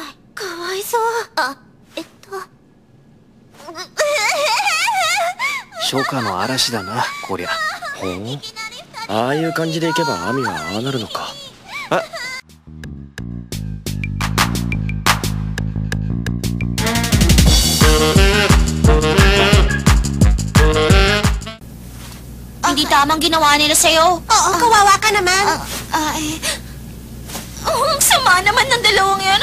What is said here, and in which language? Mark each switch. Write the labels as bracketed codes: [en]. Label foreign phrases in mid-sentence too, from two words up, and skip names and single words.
[ja] かわいそう。初夏の嵐だな、こりゃ。ほう。ああいう感じでいけばアミはああなるのか。あ。 [tl] Hindi tamang ginawa nila sa'yo. Oo, kawawa ka naman. Ang sama naman ng dalawang yan.